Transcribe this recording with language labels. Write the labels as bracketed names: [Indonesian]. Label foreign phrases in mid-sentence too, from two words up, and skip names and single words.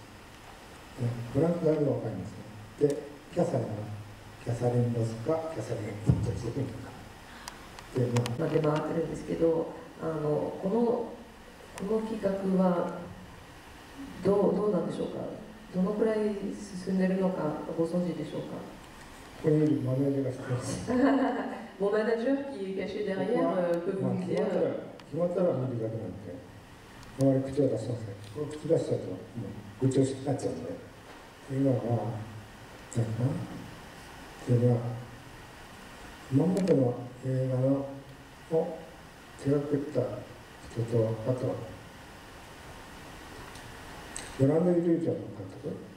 [Japanese] フランス語でも分かりますね。で、キャサリンはキャサリン・ロスかキャサリン・ポットしてるのか。出回ってるんですけど、この企画はどうなんでしょうか。どのくらい進んでるのかご存知でしょうか。ここにいるマネージャーが知ってます。 [French] Mon manager qui est caché derrière peut vous dire. [Japanese] 決まったら見るだけなんで、周り口を出しません。これ口出しちゃうと、もう愚痴になっちゃうんで。今は、今までの映画を手がけた人と、あとは、ブランド・イリュージョンの監督。